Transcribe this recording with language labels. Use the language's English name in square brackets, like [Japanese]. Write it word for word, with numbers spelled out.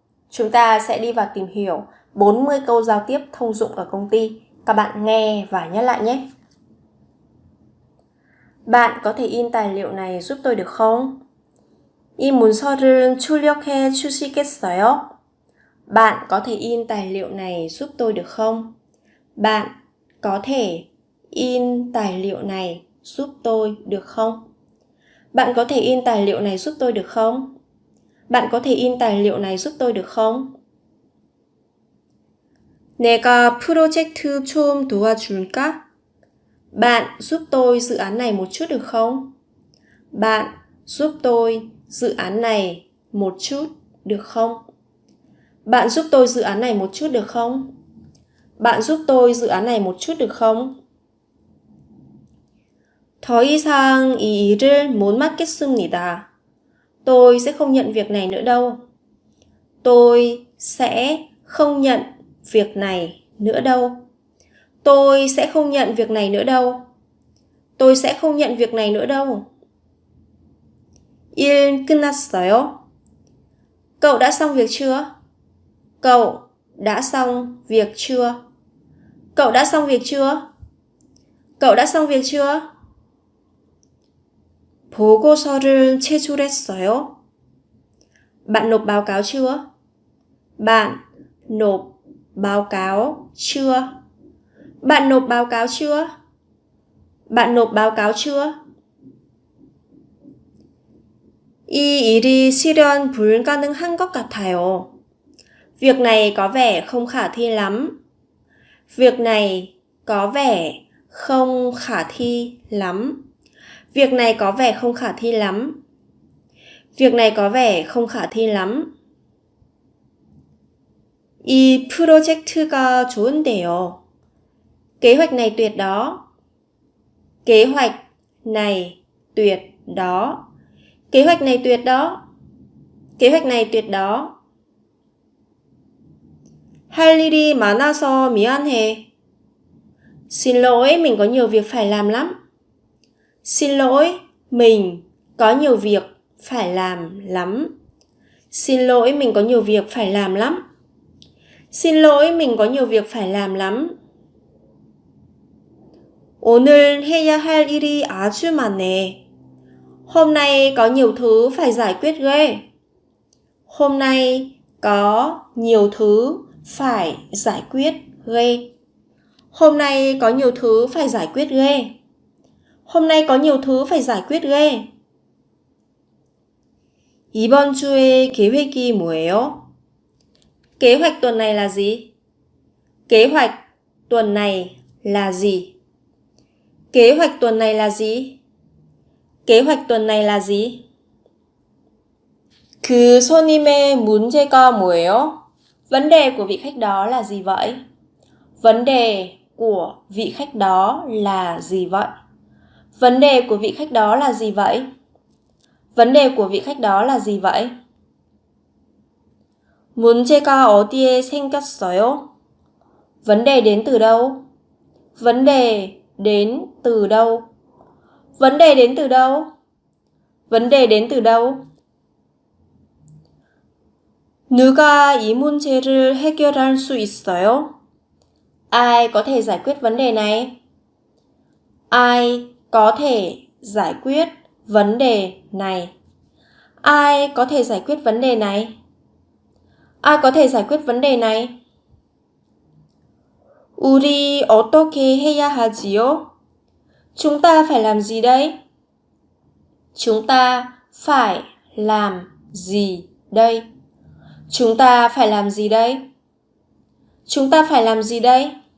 [Vietnamese] Chúng ta sẽ đi vào tìm hiểu bốn mươi câu giao tiếp thông dụng ở công ty. Các bạn nghe và nhắc lại nhé. Bạn có thể in tài liệu này giúp tôi được không? [Korean] 이 문서를 출력해 주시겠어요? [Vietnamese] Bạn có thể in tài liệu này giúp tôi được không? Bạn có thể in tài liệu này giúp tôi được không? Bạn có thể in tài liệu này giúp tôi được không? Bạn có thể in tài liệu này giúp tôi được không? [Korean] 내가 프로젝트 좀 도와줄까? [Vietnamese] Bạn giúp tôi dự án này một chút được không? Bạn giúp tôi dự án này một chút được không? Bạn giúp tôi dự án này một chút được không? Bạn giúp tôi dự án này một chút được không? [Korean] 더 이상 이 일을 못 맡겠습니다. [Vietnamese] Tôi sẽ không nhận việc này nữa đâu. Tôi sẽ không nhận việc này nữa đâu. Tôi sẽ không nhận việc này nữa đâu. Tôi sẽ không nhận việc này nữa đâu. [Korean] 일 끝났어요? [Vietnamese] Cậu đã xong việc chưa? Cậu đã xong việc chưa? Cậu đã xong việc chưa? Cậu đã xong việc chưa? [Korean] 보고서를 제출했어요? [Vietnamese] Bạn nộp báo cáo chưa? Bạn nộp báo cáo chưa? Bạn nộp báo cáo chưa? Bạn nộp báo cáo chưa? [Korean] 이 일이 실현 불가능한 것 같아요. [Vietnamese] Việc này có vẻ không khả thi lắm. Việc này có vẻ không khả thi lắm. Việc này có vẻ không khả thi lắm. Việc này có vẻ không khả thi lắm. [Korean] 이 프로젝트가 좋은데요. [Vietnamese] Kế hoạch này tuyệt đó. Kế hoạch này tuyệt đó. Kế hoạch này tuyệt đó. Kế hoạch này tuyệt đó. [Korean] 할 일이 많아서 미안해. [Vietnamese] Xin lỗi, mình có nhiều việc phải làm lắm. Xin lỗi, mình có nhiều việc phải làm lắm. Xin lỗi, mình có nhiều việc phải làm lắm. Xin lỗi, mình có nhiều việc phải làm lắm. [Korean] 오늘 해야 할 일이 아주 많네. [Vietnamese] Hôm nay có nhiều thứ phải giải quyết ghê. Hôm nay có nhiều thứ phải giải quyết ghê. Hôm nay có nhiều thứ phải giải quyết ghê. Hôm nay có nhiều thứ phải giải quyết ghê. [Korean] 이번 주의 계획이 뭐예요? [Vietnamese] Kế hoạch tuần này là gì? Kế hoạch tuần này là gì? Kế hoạch tuần này là gì? Kế hoạch tuần này là gì? [Korean] 그 손님의 문제가 뭐예요? [Vietnamese] Vấn đề của vị khách đó là gì vậy? Vấn đề của vị khách đó là gì vậy? Vấn đề của vị khách đó là gì vậy? Vấn đề của vị khách đó là gì vậy? [Korean] 문제가 어디에 생겼어요? [Vietnamese] Vấn đề đến từ đâu? Vấn đề đến từ đâu? Vấn đề đến từ đâu? Vấn đề đến từ đâu? [Korean] 누가 이 문제를 해결할 수 있어요? [Vietnamese] Ai có thể giải quyết vấn đề này? Ai có thể giải quyết vấn đề này? Ai có thể giải quyết vấn đề này? Ai có thể giải quyết vấn đề này? [Korean] 우리 어떻게 해야 하지요? [Vietnamese] Chúng ta phải làm gì đây? Chúng ta phải làm gì đây? Chúng ta phải làm gì đây? Chúng ta phải làm gì đây?